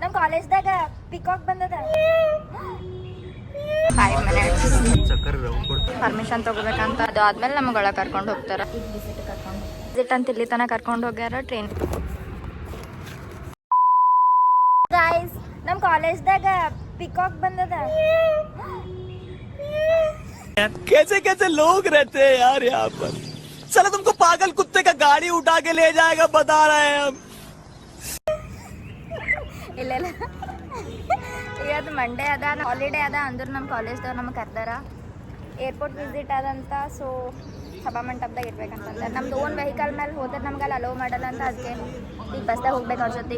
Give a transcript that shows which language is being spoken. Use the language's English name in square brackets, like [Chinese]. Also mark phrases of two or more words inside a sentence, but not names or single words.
[Kannada] ಕಾಲೇಜ್ದಾಗ ಪಿಕಾಕ್ ಬಂದದ 5 minutes ಪರ್ಮಿಷನ್ ತಗೋಬೇಕಂತ. ಅದು ಆದ್ಮೇಲೆ ನಮ್ಗೆ ಒಳಗೆ ಕರ್ಕೊಂಡು ಹೋಗ್ತಾರ. ವಿಸಿಟ್ ಅಂತ ಇಲ್ಲಿ ತನಕ ಕರ್ಕೊಂಡು ಹೋಗ್ಯಾರ ಟ್ರೈನ್. ಗೈಸ್ ನಮ್ಮ ಕಾಲೇಜ್ದಾಗ ಪಿಕಾಕ್ ಬಂದದ. [Hindi] कैसे कैसे लोग रहते हैं यार यहाँ पर. साला तुमको पागल कुत्ते का गाड़ी उठा के ले जाएगा बता रहे हैं हम. [Kannada] ಇಲ್ಲ ಇವತ್ತು ಮಂಡೇ ಅದ, ಹಾಲಿಡೇ ಅದ ಅಂದ್ರೆ ನಮ್ಮ ಕಾಲೇಜ್ದವ್ರು ನಮ್ಗೆ ಕರ್ದಾರ. ಏರ್ಪೋರ್ಟ್ ವಿಸಿಟ್ ಅದಂತ. ಸೊ ಸಭಾ ಮಂಟಪದಾಗ ಇರ್ಬೇಕಂತಂದ್ರೆ ನಮ್ದು [English] own vehicle [Kannada] ಮೇಲೆ ಹೋದ್ರೆ ನಮ್ಗೆ ಅಲ್ಲಿ ಅಲೋ ಮಾಡಲ್ಲ ಅಂತ. ಅದಕ್ಕೆ ಈಗ ಬಸ್ದಾಗ ಹೋಗ್ಬೇಕು ಅವ್ರ ಜೊತೆಗೆ.